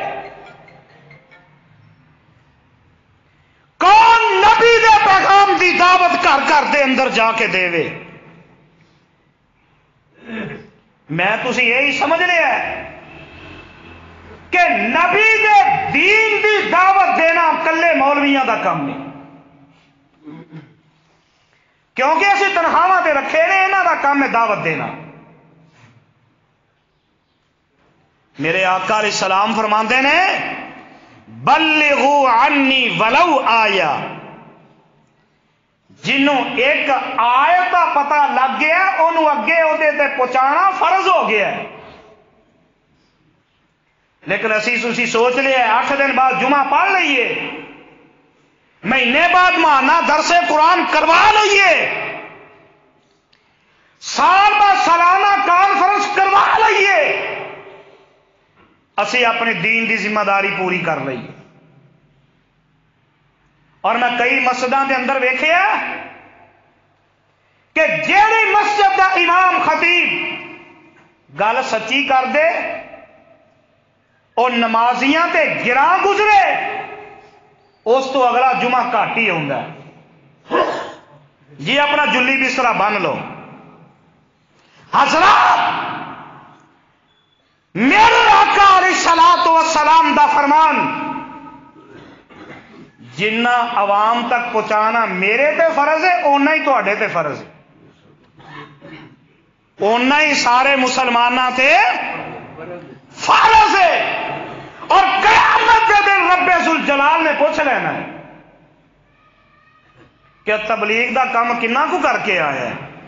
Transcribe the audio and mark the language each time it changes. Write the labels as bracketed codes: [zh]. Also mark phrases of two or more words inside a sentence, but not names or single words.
[pa] کون نبی دے پیغام دی دعوت گھر دے اندر جا کے دے وے؟ میں تسی یہی سمجھ لیا ہے کہ نبی دے دین دی دعوت دینا کلے مولویاں دا کام نہیں، کیونکہ اسی تنخواہ تے رکھے نے، انہاں دا کام ہے دعوت دینا۔ میرے آقا علیہ السلام فرماندے نے [ar] بلغوا عنی ولو آیا، [pa] جنوں ایک آیت کا پتہ لگ گیا انہوں اگے اودے تے پہنچانا فرض ہو گیا ہے۔ لیکن اسی سوچ لیا 8 دن بعد جمعہ پڑھ لئیے، مہینے بعد ماہانہ درس قرآن کروا لئیے، سال بعد سالانہ کانفرنس کروا لئیے، اسی اپنے دین دی ذمہ داری پوری کر لئیے۔ اور میں کئی مسجدوں کے اندر ویکھیا کہ جیڑی مسجد دا امام خطیب گل سچی کر دے اور نمازیاں تے گراں گزرے، اس تو اگلا جمعہ گھٹ ہی ہوندا ہے۔ جی اپنا جلی بسترا بن لو حضرات، میرے آقا علیہ الصلوۃ والسلام دا فرمان جنہ عوام تک پہنچانا میرے تے فرض ہے، اونا ہی تواڈے تے فرض ہے، اونا ہی سارے مسلماناں تے فرض ہے۔ اور قیامت کے دن رب ذوالجلال نے پوچھ لینا ہے کہ تبلیغ دا کام کنا کو کر کے آیا ہے؟